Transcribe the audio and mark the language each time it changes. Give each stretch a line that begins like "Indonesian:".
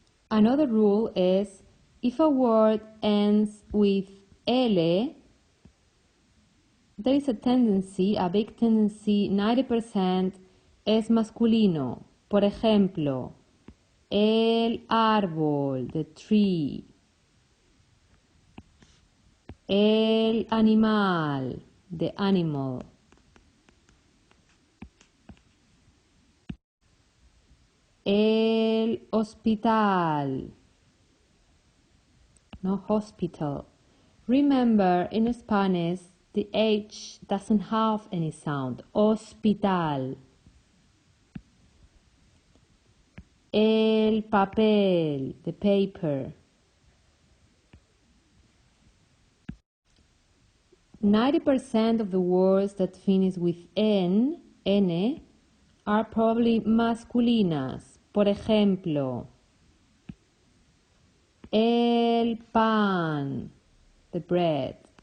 English: Another rule is if a word ends with L, there is a tendency, a big tendency, 90%
Spanish: es masculino. Por ejemplo, el árbol,
English: the tree.
Spanish: El animal,
English: the animal.
Spanish: El hospital, no hospital.
English: Remember, in Spanish, the H doesn't have any sound.
Spanish: Hospital. El papel,
English: the paper. 90% of the words that finish with N, are probably masculinas.
Spanish: Por ejemplo, el pan,
English: the bread.